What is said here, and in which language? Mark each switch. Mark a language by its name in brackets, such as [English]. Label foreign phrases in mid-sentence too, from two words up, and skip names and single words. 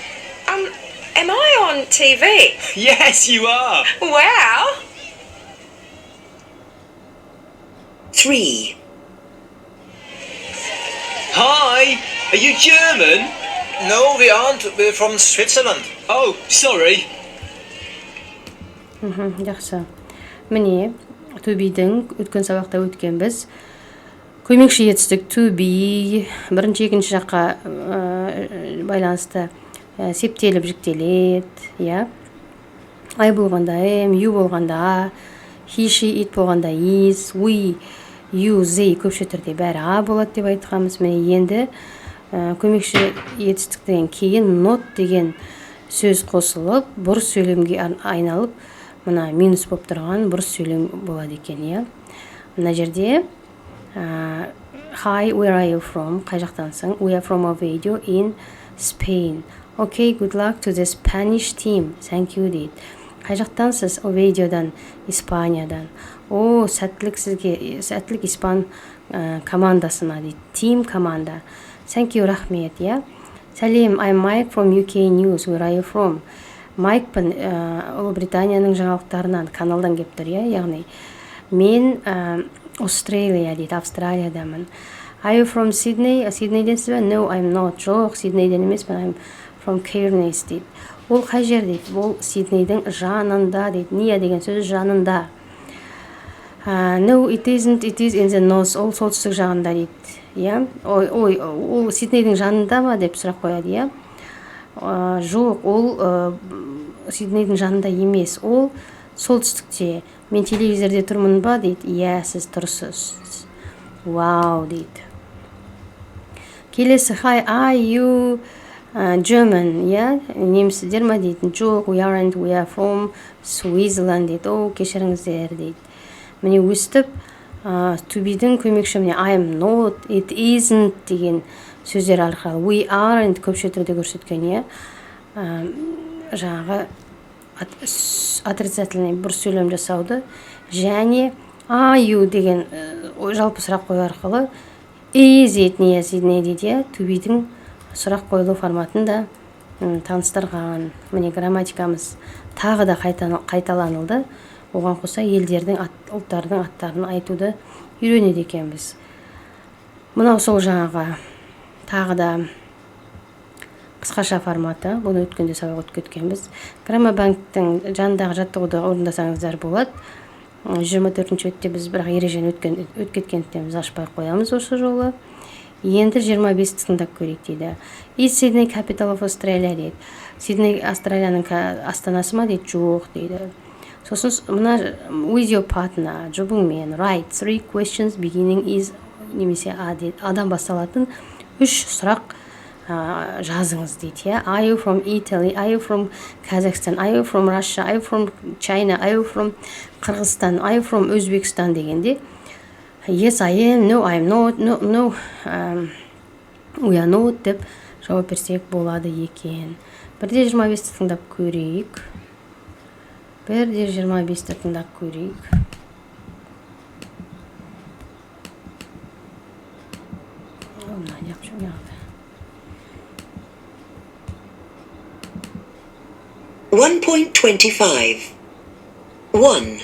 [English] Am I on TV? Yes, you are. Wow. 3. Hi, are you German? No, we aren't. We're from Switzerland. Oh, sorry. [Kazakh] Жақсы. Міне, төбейдің өткен сабақта өткен біз көмекші етістік [English] to be [Kazakh] бірінші екінші жаққа байланысты септеліп жіктеледі, I болғанда am, you болғанда he, she, it болғанда is, [English] we, you, they [Kazakh] көпше түрде бәрі а болады деп айтқанбыз. Міне енді көмекші етістіктен кейін not деген сөз қосылып, бұрыс сөйлемге айналып, мына минус болып тұрған бұрыс сөйлем болады екен, Мына жерде [English] Hi, where are you from? [Kazakh] Қай жақтансың? [English] We are from Oviedo in Spain. Okay, good luck to the Spanish team. Thank you [Kazakh] дейді. Қай жақтансыз? Овейдиодан, Испаниядан. Сәттілік сізге, сәттілік испан командасына дейді. Team команда. [English] Thank you, [Kazakh] рахмет, Сәлем, [English] I'm Mike from UK News. Where are you from? [Kazakh] Майкпын Ұлыбританияның жаңалықтарынан, каналдан кеп тұр, яғни мен Australia дейді, Австралиядамын. [English] Are you from Sydney? [Kazakh] Сиднейденсіз бе? [English] No, I'm not. [Kazakh] Жоқ, Сиднейден емеспін, [English] I'm from Cairns [Kazakh] дейді. Ол қай жер дейді? Ол Сиднейдің жанында дейді. Ния деген сөз жанында. [English] No, it isn't. It is in the north. [Kazakh] Ол солтүстік жағында дейді. Ол Сиднейдің жанында ма деп сұрақ қояды, Жоқ, ол Сиднейдің жанында емес. Ол солтүстікте. Мен телевизорде тұрмын ба дейді. Сіз тұрсыз. Вау дейді. Келесі, [English] hi, are you German? [Kazakh] Немсіздер ма дейді. Жоқ, [English] we aren't, we are from Switzerland дейді. [Kazakh] Кешіріңіздер дейді. Міне өстіп, төбейдің көмекші, міне [English] I am not, it isn't [Kazakh] деген сөздер арқылы. [English] We aren't [Kazakh] көпше түрде көрсеткен, жаңағы отрицательный бұрыс сөйлем жасауды, және [English] are you [Kazakh] деген жалпы сұрақ қою арқылы [English] is it, [Kazakh] не дейді, төбейдің сұрақ қойылу форматында таныстырған. Міне грамматикамыз тағы да қайталанылды. Оған қоса елдердің, ұлттардың аттарын айтуды үйренеді екенбіз. Мынау сол жаңағы тағы да қысқаша форматы. Бұны өткенде сабақ өтіп кеткенбіз. Граммабанктің жанындағы жаттығуды орындасаңыздар болады. 24-ші өтте біз бірақ ережені өткеткендіктен біз ашпай қоямыз осы жолы. Енді 25-ті тыңдап көрейік дейді. [English] Is Sydney capital of Australia дейді. [Kazakh] Сидней Австралияның астанасы ма дейді. Жоқ дейді. Сосын мына [English] with your partner [Kazakh] жұбыңмен [English] write 3 questions beginning is [Kazakh] немесе адан басталатын 3 сұрақ жазыңыз дейді. [English] Are you from Italy? Are you from Kazakhstan? Are you from Russia? Are you from China? Are you from Қырғызстан? Are you from Өзбекстан дегенде Yes, I am. No, I am not. No, we are not [Kazakh] деп жауап берсек болады екен. Бірде 25-ті тыңдап көрейік. Бірде 25-ті тыңдап көрейік. .25 1.